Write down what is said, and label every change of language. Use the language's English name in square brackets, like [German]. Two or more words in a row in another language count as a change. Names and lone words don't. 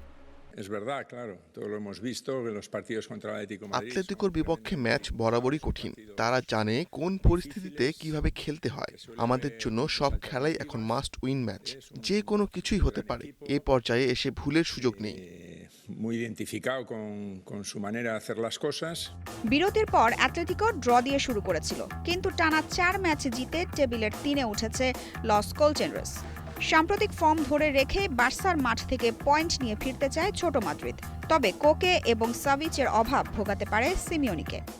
[Bangla] আতলেতিকোর বিপক্ষে ম্যাচ বরাবরই কঠিন। তারা জানে কোন পরিস্থিতিতে কিভাবে খেলতে হয়। আমাদের জন্য সব খেলাই এখন [English] must win match. [Bangla] যে কোনো কিছুই হতে পারে। এ পর্যায়ে এসে ভুলের সুযোগ নেই। [Spanish] muy identificado con su manera de hacer las cosas. [Bangla] বিরতির পর অ্যাটলেটিকো ড্র দিয়ে শুরু করেছিল, কিন্তু টানা 4 ম্যাচ জিতে টেবিলের 3-এ উঠেছে লস কোলচেনরেস। সাম্প্রতিক ফর্ম ধরে রেখে বার্সার মাঠ থেকে পয়েন্ট নিয়ে ফিরতে চায় ছোট মাদ্রিদ, তবে কোকে এবং সাভিচের অভাব ভোগাতে পারে সিমিওনিকে।